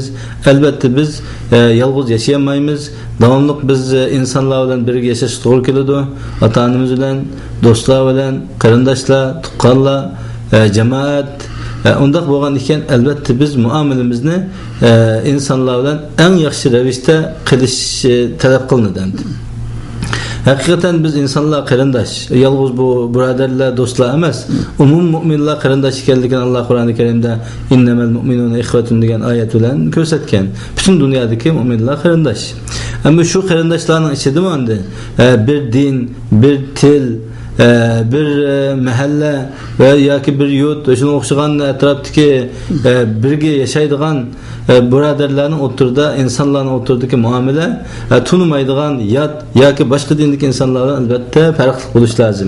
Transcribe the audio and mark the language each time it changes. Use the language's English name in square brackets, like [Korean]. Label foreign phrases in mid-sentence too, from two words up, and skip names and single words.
[Uzbek] Albatta biz yolg'iz yashayolmaymiz. Davomli biz insonlar bilan birga yashash to'g'ri keladi. Ota-onamiz bilan, do'stlar bilan, qarindoshlar, tuqqanlar, jamoat undaq bo'lgan ekan, albatta biz muomalamizni insonlar bilan eng yaxshi ravishda qilish talab qilinadi. Hakikaten biz insanlar qarindosh, yalnız bu birodarlar, do'stlar emas, umum mu'minlar qarindosh ekanligini Alloh Qur'oni Karimda [Arabic] إنما المؤمنون إخوة [Uzbek] degan oyat bilan ko'rsatgan. Butun dunyodagi mu'minlar qarindosh. Ammo shu qarindoshlarning ichida endi bir din, bir til, bir mahalla va yoki bir yurt, shunga o'xshagan atrofdagi birga yashaydigan birodarlarning o'rtada, insonlarning o'rtadagi muomala tunimaydigan yot yoki boshqa dindagi insonlardan albatta farqli bo'lish lozim.